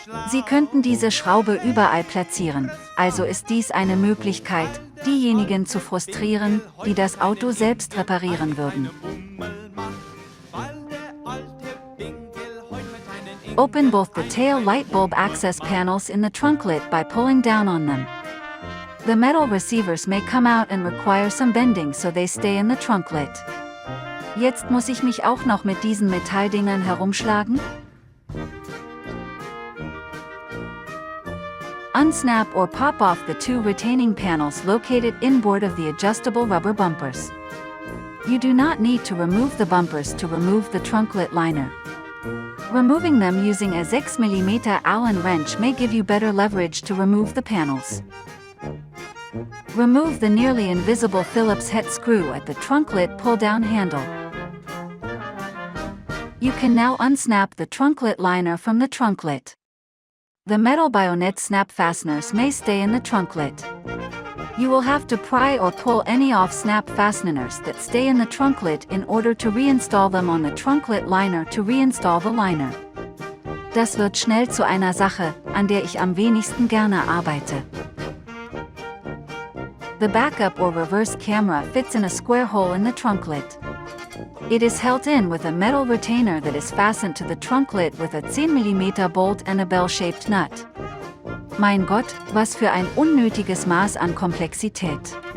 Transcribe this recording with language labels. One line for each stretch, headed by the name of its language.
German: Sie könnten diese Schraube überall platzieren, also ist dies eine Möglichkeit, diejenigen zu frustrieren, die das Auto selbst reparieren würden.
English: Open both the tail light bulb access panels in the trunk lid by pulling down on them. The metal receivers may come out and require some bending so they stay in the trunk lid.
German: Jetzt muss ich mich auch noch mit diesen Metalldingern herumschlagen?
English: Unsnap or pop off the 2 retaining panels located inboard of the adjustable rubber bumpers. You do not need to remove the bumpers to remove the trunk lid liner. Removing them using a 6 mm Allen wrench may give you better leverage to remove the panels. Remove the nearly invisible Phillips head screw at the trunk lid pull-down handle. You can now unsnap the trunk lid liner from the trunk lid. The metal bayonet snap fasteners may stay in the trunk lid. You will have to pry or pull any off snap fasteners that stay in the trunk lid in order to reinstall them on the trunk lid liner to reinstall the liner.
German: Das wird schnell zu einer Sache, an der ich am wenigsten gerne arbeite.
English: The backup or reverse camera fits in a square hole in the trunk lid. It is held in with a metal retainer that is fastened to the trunk lid with a 10 mm bolt and a bell-shaped nut.
German: Mein Gott, was für ein unnötiges Maß an Komplexität.